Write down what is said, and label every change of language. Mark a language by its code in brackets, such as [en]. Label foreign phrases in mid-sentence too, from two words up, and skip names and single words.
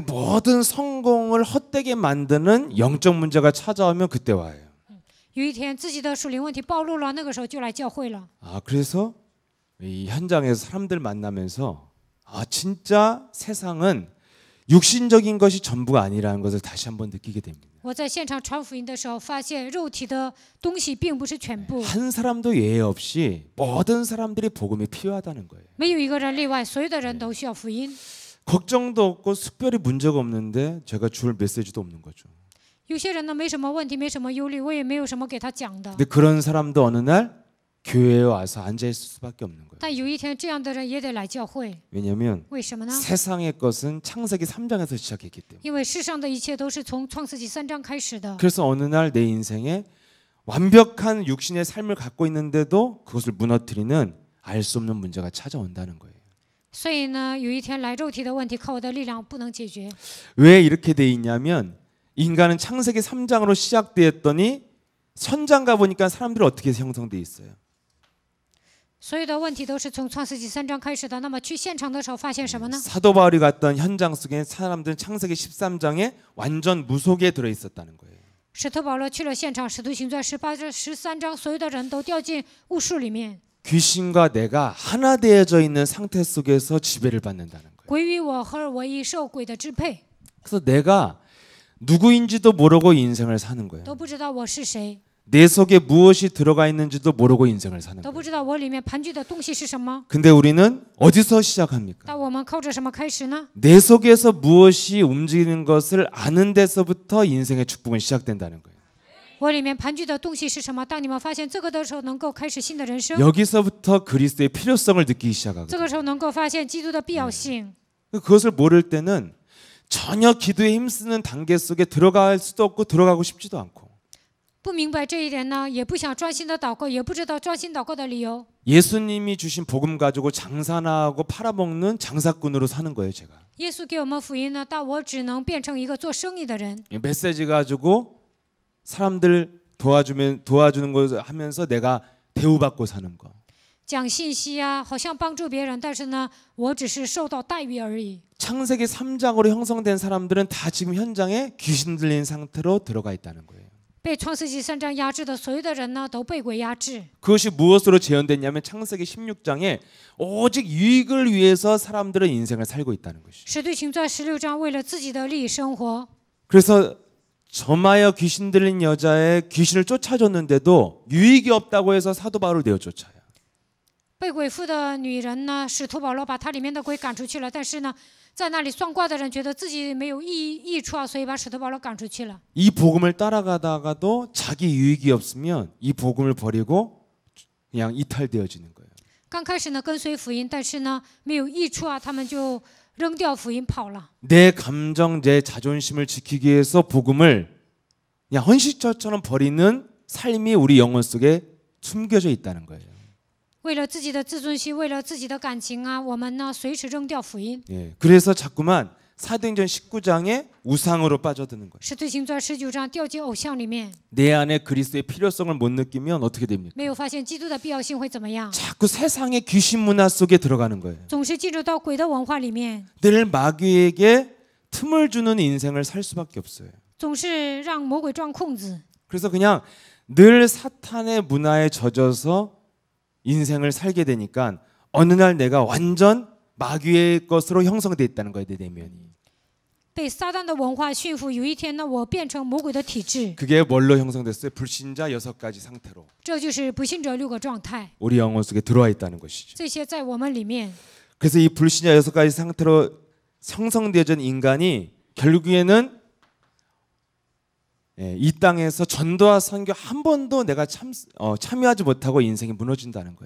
[ko] 그 모든 성공을 헛되게 만드는 영적 문제가 찾아오면 그때 와요. [zh] 有一天自己的属灵问题暴露了，那个时候就来教会了。 [ko] 아, 그래서 이 현장에서 사람들 만나면서 아, 진짜 세상은 육신적인 것이 전부가 아니라는 것을 다시 한번 느끼게 됩니다. [zh] 我在现场传福音的时候，发现肉体的东西并不是全部， [ko] 한 사람도 예외 없이 모든 사람들이 복음이 필요하다는 거예요. [zh] 没有一个人例外，所有的人都需要福音。 [ko] 걱정도 없고 특별히 문제가 없는데 제가 줄 메시지도 없는 거죠. [zh] 有些人呢没什么问题，没什么忧虑，我也没有什么给他讲的。 [ko] 근데 그런 사람도 어느 날 교회에 와서 앉아 있을 수밖에 없는 거예요. [zh] 但有一天，这样的人也得来教会。 [ko] 왜냐하면 [zh] 为什么呢？ [ko] 세상의 것은 창세기 3장에서 시작했기 때문에. [zh] 因为世上的一切都是从创世纪3章开始的。 [ko] 그래서 어느 날 내 인생에 완벽한 육신의 삶을 갖고 있는데도 그것을 무너뜨리는 알 수 없는 문제가 찾아온다는 거예요. [zh] 所以呢，有一天来肉体的问题靠我的力量不能解决。 [ko] 왜 이렇게 돼 있냐면 인간은 창세기 3장으로 시작되었더니 선장 가보니까 사람들이 어떻게 형성돼 있어요? [zh] 所有的问题都是从创世纪3章开始的。那么去现场的时候发现什么呢？ [ko] 사도 바울이 갔던 현장 속에 사람들은 창세기 13장에 완전 무속에 들어 있었다는 거예요. [zh] 使徒保罗去了现场，使徒行传13章，所有的人都掉进巫术里面， [ko] 귀신과 내가 하나 되어져 있는 상태 속에서 지배를 받는다는 거예요. [zh] 归于我合而为一，受鬼的支配， [ko] 그래서 내가 누구인지도 모르고 인생을 사는 거예요. [zh] 都不知道我是谁， [ko] 내 속에 무엇이 들어가 있는지도 모르고 인생을 사는 [zh] 都不 [ko] 거예요. [zh] 知道我里面盘踞的东西是什么。 [ko] 근데 우리는 어디서 시작합니까? [zh] 但我们靠着什么开始呢？ [ko] 내 속에서 무엇이 움직이는 것을 아는 데서부터 인생의 축복은 시작된다는 거예요. [zh] 我里面盘踞的东西是什么？当你们发现这个的时候，能够开始新的人生。 [ko] 여기서부터 그리스도의 필요성을 느끼기 [zh] 这 [ko] 시작하거든요. [zh] 个时候能够发现基督的必要性。 [ko] 그것을 모를 때는 전혀 기도에 힘쓰는 단계 속에 들어갈 수도 없고 들어가고 싶지도 않고 [zh] 不明白这一点呢，也不想专心的祷告，也不知道专心祷告的理由。 [ko] 예수님이 주신 복음 가지고 장사나 하고 팔아먹는 장사꾼으로 사는 거예요, 제가. [zh] 耶稣给我们福音呢，但我只能变成一个做生意的人。 [ko] 메시지 가지고 사람들 도와주는 걸 하면서 내가 대우받고 사는 거. [zh] 讲信息啊，好像帮助别人，但是呢，我只是受到待遇而已。 [ko] 창세기 3장으로 형성된 사람들은 다 지금 현장에 귀신 들린 상태로 들어가 있다는 거예요. [zh] 被创世纪3章压制的所有的人呢，都被鬼压制。 [ko] 그것이 무엇으로 재현됐냐면 창세기 16장에 오직 유익을 위해서 사람들은 인생을 살고 있다는 것이죠. [zh] 使徒行传16章为了自己的利益生活， [ko] 그래서 점하여 귀신 들린 여자의 귀신을 쫓아줬는데도 유익이 없다고 해서 사도 바울을 내어 쫓아요. [zh] 被鬼附的女人呢，使徒保罗把她里面的鬼赶出去了，但是呢，在那里算卦的人觉得自己没有益处啊，所以把使徒保罗赶出去了。 [ko] 이 복음을 따라가다가도 자기 유익이 없으면 이 복음을 버리고 그냥 이탈되어지는 거예요. [zh] 刚开始呢跟随福音，但是呢没有益处啊，他们就扔掉福音跑了。 [ko] 내 감정, 내 자존심을 지키기 위해서 복음을 그냥 헌신처처럼 버리는 삶이 우리 영혼 속에 숨겨져 있다는 거예요. [zh] 为了自己的自尊心，为了自己的感情啊，我们呢随时扔掉福音。 [ko] 예, 그래서 자꾸만 사도행전 19장에 우상으로 빠져드는 거예요. [zh] 使徒行传19章掉进偶像里面， [ko] 내 안에 그리스도의 필요성을 못 느끼면 어떻게 됩니까? [zh] 没有发现基督的必要性会怎么样？ [ko] 자꾸 세상의 귀신 문화 속에 들어가는 거예요. [zh] 总是进入到鬼的文化里面， [ko] 늘 마귀에게 틈을 주는 인생을 살 수밖에 없어요. [zh] 总是让魔鬼钻空子。 [ko] 그래서 그냥 늘 사탄의 문화에 젖어서 인생을 살게 되니까 어느 날 내가 완전 마귀의 것으로 형성되어 있다는 거예요, 내 내면이. [zh] 被撒旦的文化驯服，有一天呢，我变成魔鬼的体质， [ko] 그게 뭘로 형성됐어요? 불신자 6가지 상태로 [zh] 这就是不信者6个状态， [ko] 우리 영혼 속에 들어와 있다는 것이죠. [zh] 这些在我们里面。 [ko] 그래서 이 불신자 6가지 상태로 형성되어진 인간이 결국에는 이 땅에서 전도와 선교 한 번도 내가 참여하지 못하고 인생이 무너진다는 거예요.